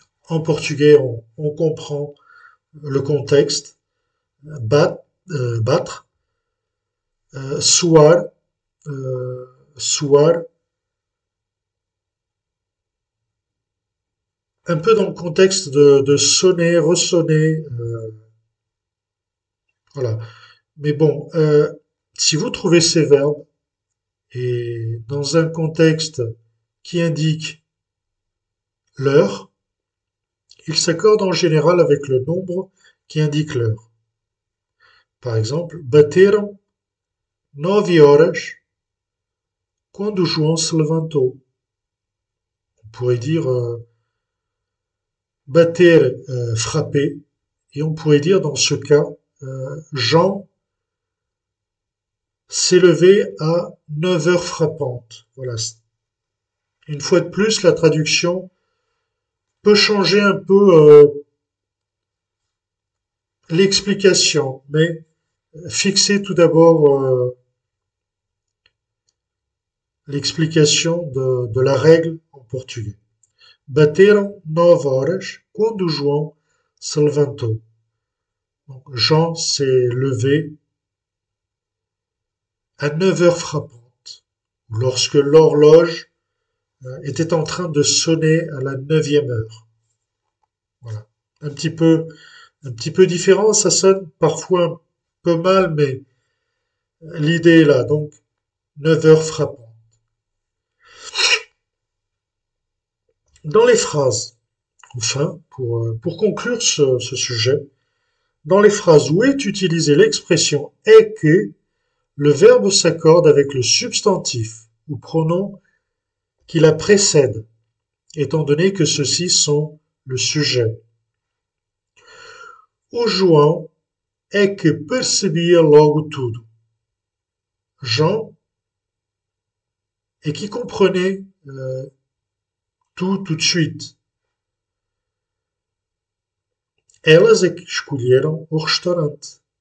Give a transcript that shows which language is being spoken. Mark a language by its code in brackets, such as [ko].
[fr] en portugais on comprend le contexte, battre, suar, suar, un peu dans le contexte de sonner, ressonner, voilà. Mais bon, si vous trouvez ces verbes et dans un contexte qui indique l'heure, ils s'accordent en général avec le nombre qui indique l'heure. Par exemple, [pt] bateram 9 horas quando João se levantou. [fr] On pourrait dire bater, frapper, et on pourrait dire dans ce cas, Jean s'est levé à 9 heures frappantes. Voilà. Une fois de plus, la traduction peut changer un peu l'explication, mais fixer tout d'abord l'explication de la règle en portugais. [pt] Bateram 9 horas quando João se levantou. [fr] Donc, Jean s'est levé à 9 heures frappantes, lorsque l'horloge était en train de sonner à la 9e heure. Voilà. Un petit peu différent, ça sonne parfois un peu mal, mais l'idée est là. Donc, 9 heures frappantes. Dans les phrases, enfin, pour conclure ce sujet, dans les phrases où est utilisée l'expression est que, le verbe s'accorde avec le substantif ou pronom qui la précède, étant donné que ceux-ci sont le sujet. [pt] O João é que percebia logo tudo. [fr] Jean est qui comprenait tout de suite. [pt] Elas é que escolheram o restaurante.